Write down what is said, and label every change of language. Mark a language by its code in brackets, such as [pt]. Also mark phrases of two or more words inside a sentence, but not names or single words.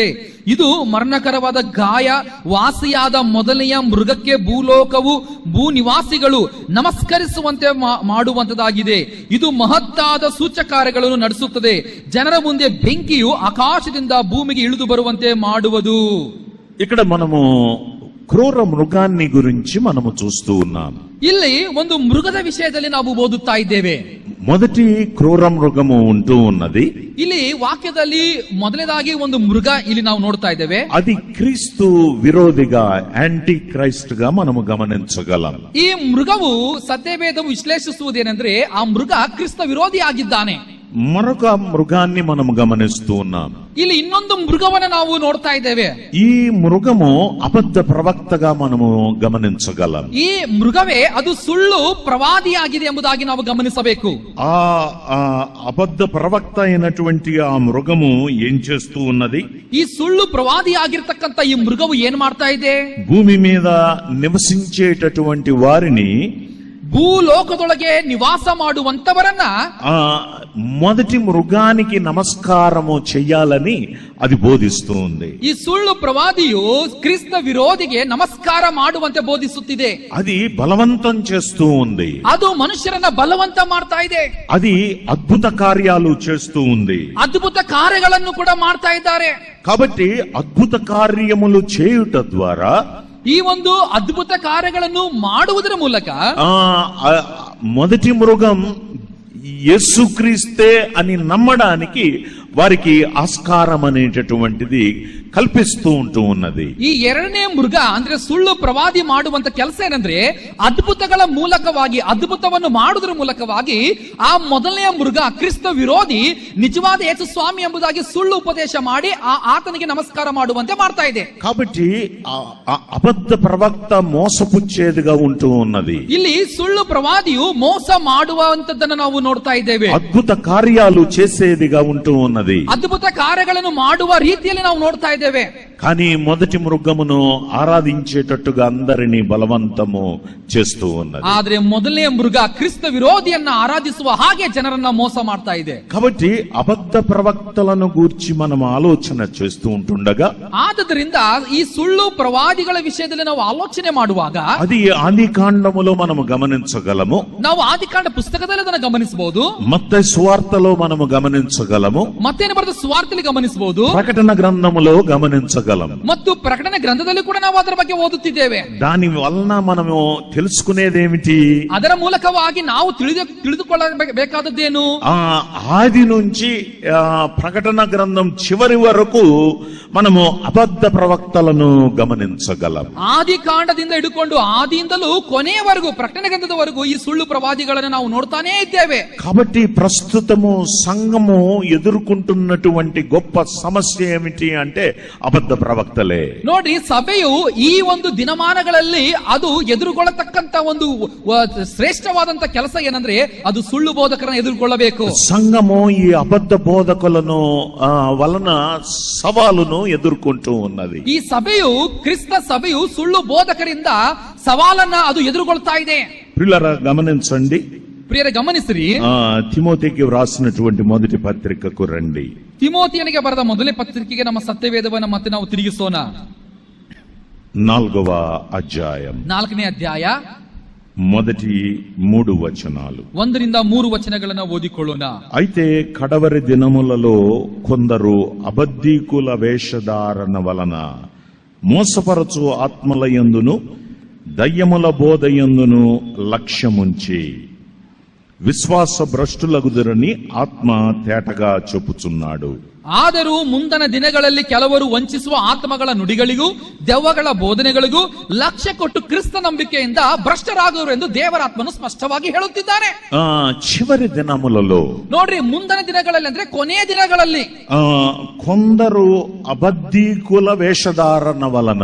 [kn] ಇದು ಮರಣಕರವಾದ ಗಾಯ ವಾಸಿಯಾದ ಮೊದಲನೆಯ ಮೃಗಕ್ಕೆ ಭೂಲೋಕವು ಭೂ ನಿವಾಸಿಗಳು ನಮಸ್ಕರಿಸುವಂತೆ ಮಾಡುವಂತದಾಗಿದೆ. ಇದು ಮಹತ್ತಾದ ಸೂಚಕಾರ್ಯಗಳನ್ನು ನಡೆಸುತ್ತದೆ. ಜನರ ಮುಂದೆ ಬೆಂಕಿಯು ಆಕಾಶದಿಂದ ಭೂಮಿಗೆ ಇಳಿದು ಬರುವಂತೆ ಮಾಡುವುದು. [te] ఇక్కడ మనము క్రూర మృగాన్ని గురించి మనము చూస్తూ ఉన్నాం. [kn] ಇಲ್ಲಿ ಒಂದು ಮೃಗದ ವಿಷಯದಲ್ಲಿ ನಾವು ಓದುತ್ತಾ ಇದ್ದೇವೆ. [te] మొదటి క్రూర మృగము ఉంటూ ఉన్నది. [kn] ಇಲ್ಲಿ ವಾಕ್ಯದಲ್ಲಿ ಮೊದಲನೇದಾಗಿ ಒಂದು ಮೃಗ ಇಲ್ಲಿ ನಾವು ನೋಡ್ತಾ ಇದ್ದೇವೆ. [te] అది క్రీస్తు విరోధిగా, యాంటీ క్రైస్ట్ గా మనము గమనించగలం. [kn] ಈ ಮೃಗವು ಸತ್ಯವೇದವು ವಿಶ್ಲೇಷಿಸುವುದೇನೆಂದ್ರೆ ಆ ಮೃಗ ಕ್ರಿಸ್ತ ವಿರೋಧಿ ಆಗಿದ್ದಾನೆ. [te] మరొక మృగాన్ని మనము గమనిస్తూ ఉన్నాం. [kn] ಇಲ್ಲಿ ಇನ್ನೊಂದು ಮೃಗವನ್ನು ನಾವು ನೋಡ್ತಾ ಇದ್ದೇವೆ. [te] ఈ మృగము అబద్ధ ప్రవక్తగా మనము గమనించగలం. [kn] ಈ ಮೃಗವೇ ಅದು ಸುಳ್ಳು ಪ್ರವಾದಿಯಾಗಿದೆ ಎಂಬುದಾಗಿ ನಾವು ಗಮನಿಸಬೇಕು. [te] ఆ అబద్ధ ప్రవక్త అయినటువంటి ఆ మృగము ఏం చేస్తూ ఉన్నది? [kn] ಈ ಸುಳ್ಳು ಪ್ರವಾದಿಯಾಗಿರ್ತಕ್ಕಂಥ ಈ ಮೃಗವು ಏನ್ ಮಾಡ್ತಾ ಇದೆ? [te] భూమి మీద నివసించేటటువంటి వారిని, [kn] ಭೂಲೋಕದೊಳಗೆ ನಿವಾಸ ಮಾಡುವಂತವರನ್ನ [te] మొదటి మృగానికి నమస్కారము చెయ్యాలని అది బోధిస్తూ ఉంది. [kn] ಈ ಸುಳ್ಳು ಪ್ರವಾದಿಯು ಕ್ರಿಸ್ತ ವಿರೋಧಿಗೆ ನಮಸ್ಕಾರ ಮಾಡುವಂತೆ ಬೋಧಿಸುತ್ತಿದೆ. [te] అది బలవంతం చేస్తూ ఉంది. [kn] ಅದು ಮನುಷ್ಯರನ್ನ ಬಲವಂತ ಮಾಡ್ತಾ ಇದೆ. [te] అది అద్భుత కార్యాలు చేస్తూ ఉంది. [kn] ಅದ್ಭುತ ಕಾರ್ಯಗಳನ್ನು ಕೂಡ ಮಾಡ್ತಾ ಇದ್ದಾರೆ. [te] కాబట్టి అద్భుత కార్యములు చేయుట ద్వారా, [kn] ಈ ಒಂದು ಅದ್ಭುತ ಕಾರ್ಯಗಳನ್ನು ಮಾಡುವುದರ ಮೂಲಕ [te] మొదటి మృగం యేసుక్రీస్తే అని నమ్మడానికి వారికి ఆస్కారం అనేటటువంటిది కల్పిస్తూ ఉంటూ ఉన్నది. [kn] ಈ ಎರಡನೇ ಮೃಗ ಅಂದ್ರೆ ಸುಳ್ಳು ಪ್ರವಾದಿ ಮಾಡುವಂತ ಕೆಲಸ ಏನಂದ್ರೆ ಅದ್ಭುತಗಳ ಮೂಲಕವಾಗಿ, ಅದ್ಭುತವನ್ನು ಮಾಡುವುದರ ಮೂಲಕವಾಗಿ ಆ ಮೊದಲನೆಯ ಮೃಗ ಕ್ರಿಸ್ತ ವಿರೋಧಿ ನಿಜವಾದ ಯೇಸು ಸ್ವಾಮಿ ಎಂಬುದಾಗಿ ಸುಳ್ಳು ಉಪದೇಶ ಮಾಡಿ ಆತನಿಗೆ ನಮಸ್ಕಾರ ಮಾಡುವಂತೆ ಮಾಡ್ತಾ ಇದೆ. [te] కాబట్టి అబద్ధ ప్రవక్త మోసపుచ్చేదిగా ఉంటూ ఉన్నది. [kn] ಇಲ್ಲಿ ಸುಳ್ಳು ಪ್ರವಾದಿಯು ಮೋಸ ಮಾಡುವಂತದ್ದನ್ನು ನಾವು ನೋಡ್ತಾ ಇದ್ದೇವೆ. [te] అద్భుత కార్యాలు చేసేదిగా ఉంటూ ఉన్నది. [kn] ಅದ್ಭುತ ಕಾರ್ಯಗಳನ್ನು ಮಾಡುವ ರೀತಿಯಲ್ಲಿ ನಾವು ನೋಡ್ತಾ ಇದ್ದೇವೆ. [te] కానీ మొదటి మృగమును ఆరాధించేటట్టుగా అందరినీ బలవంతము చేస్తూ ఉన్నది. [kn] ಆದ್ರೆ ಮೊದಲನೇ ಮೃಗ ಕ್ರಿಸ್ತ ವಿರೋಧಿಯನ್ನ ಆರಾಧಿಸುವ ಹಾಗೆ ಜನರನ್ನ ಮೋಸ ಮಾಡ್ತಾ ಇದೆ. [te] కాబట్టి అబద్ధ ప్రవక్తలను గూర్చి మనం ఆలోచన చేస్తూ ఉంటుండగా, [kn] ಆದ್ದರಿಂದ ಈ ಸುಳ್ಳು ಪ್ರವಾದಿಗಳ ವಿಷಯದಲ್ಲಿ ನಾವು ಆಲೋಚನೆ ಮಾಡುವಾಗ [te] అది ఆది కాండములో మనము గమనించగలము, [kn] ನಾವು ಆದಿಕಾಂಡ ಪುಸ್ತಕದಲ್ಲಿ ಅದನ್ನು ಗಮನಿಸಬಹುದು, [te] మత్తయి సువార్తలో మనము గమనించగలము, [kn] ಮತ್ತೇನು ಬರೆದ ಸುವಾರ್ತೆಯಲ್ಲಿ ಗಮನಿಸಬಹುದು, [te] ప్రకటన గ్రంథములో గమనించగలము. [kn] ಮತ್ತು ಪ್ರಕಟಣೆ ಗ್ರಂಥದಲ್ಲಿ ಕೂಡ ನಾವು ಅದರ ಬಗ್ಗೆ ಓದುತ್ತಿದ್ದೇವೆ. [te] దాని వలన మనము తెలుసుకునేదేమిటి? [kn] ಅದರ ಮೂಲಕವಾಗಿ ನಾವು ತಿಳಿದುಕೊಳ್ಳಬೇಕಾದದ್ದೇನು? [te] ఆది నుంచి ప్రకటన గ్రంథం చివరి వరకు మనము అబద్ధ ప్రవక్తలను గమనించగలం. [kn] ಆದಿ ಕಾಂಡದಿಂದ ಹಿಡ್ಕೊಂಡು ಆದಿಯಿಂದಲೂ ಕೊನೆಯವರೆಗೂ ಪ್ರಕಟಣೆ ಗ್ರಂಥದವರೆಗೂ ಈ ಸುಳ್ಳು ಪ್ರವಾದಿಗಳನ್ನು ನಾವು ನೋಡ್ತಾನೇ ಇದ್ದೇವೆ. [te] కాబట్టి ప్రస్తుతము సంఘము ఎదుర్కొంటున్నటువంటి గొప్ప సమస్య ఏమిటి అంటే అబద్ధ ప్రవక్తలే. [kn] ನೋಡಿ, ಸಭೆಯು ಈ ಒಂದು ದಿನಮಾನಗಳಲ್ಲಿ ಅದು ಎದುರುಗೊಳ್ಳತಕ್ಕಂತ ಒಂದು ಶ್ರೇಷ್ಠವಾದಂತ ಕೆಲಸ ಏನಂದ್ರೆ ಅದು ಸುಳ್ಳು ಬೋಧಕರನ್ನು ಎದುರುಗೊಳ್ಳಬೇಕು. [te] సంఘము ఈ అబద్ధ బోధకులను వలన సవాలును ఎదుర్కొంటూ ఉన్నది. [kn] ಈ ಸಭೆಯು ಕ್ರಿಸ್ತ ಸಭೆಯು ಸುಳ್ಳು ಬೋಧಕರಿಂದ ಸವಾಲನ್ನ ಅದು ಎದುರುಗೊಳ್ತಾ ಇದೆ. [te] ప్రియులారా గమనించండి, [kn] ಪ್ರಿಯರೇ ಗಮನಿಸಿರಿ, [te] తిమోతికి వ్రాసినటువంటి మొదటి పత్రికకు రండి. [kn] ತಿಮೋತಿಯನಿಗೆ ಬರೆದ ಮೊದಲನೇ ಪತ್ರಿಕೆಗೆ ನಮ್ಮ ಸತ್ಯವೇದವನ್ನು ಮತ್ತೆ ನಾವು ತಿರುಗಿಸೋಣ. [te] 4వ అధ్యాయం [kn] 4ನೇ ಅಧ್ಯಾಯ [te] మొదటి 3 వచనాలు [kn] 1-3 ವಚನಗಳನ್ನು ಓದಿಕೊಳ್ಳೋಣ. [te] అయితే కడవరి దినములలో కొందరు అబద్ధీకుల వేషధారణ వలన మోసపరచు ఆత్మలయందును దయ్యముల బోధయందును లక్ష్యముంచి విశ్వాస భ్రష్టులగుదురని ఆత్మ తేటగా చెప్పుచున్నాడు. [kn] ಆದರೂ ಮುಂದನ ದಿನಗಳಲ್ಲಿ ಕೆಲವರು ವಂಚಿಸುವ ಆತ್ಮಗಳ ನುಡಿಗಳಿಗೂ ದೆವ್ವಗಳ ಬೋಧನೆಗಳಿಗೂ ಲಕ್ಷ್ಯ ಕೊಟ್ಟು ಕ್ರಿಸ್ತ ನಂಬಿಕೆಯಿಂದ ಭ್ರಷ್ಟರಾಗುವರು ಎಂದು ದೇವರಾತ್ಮನು ಸ್ಪಷ್ಟವಾಗಿ ಹೇಳುತ್ತಿದ್ದಾನೆ. [te] చివరి దినములలో [kn] ನೋಡ್ರಿ, ಮುಂದನ ದಿನಗಳಲ್ಲಿ ಅಂದ್ರೆ ಕೊನೆಯ ದಿನಗಳಲ್ಲಿ [te] కొందరు అబద్ధీకుల వేషధారణ వలన,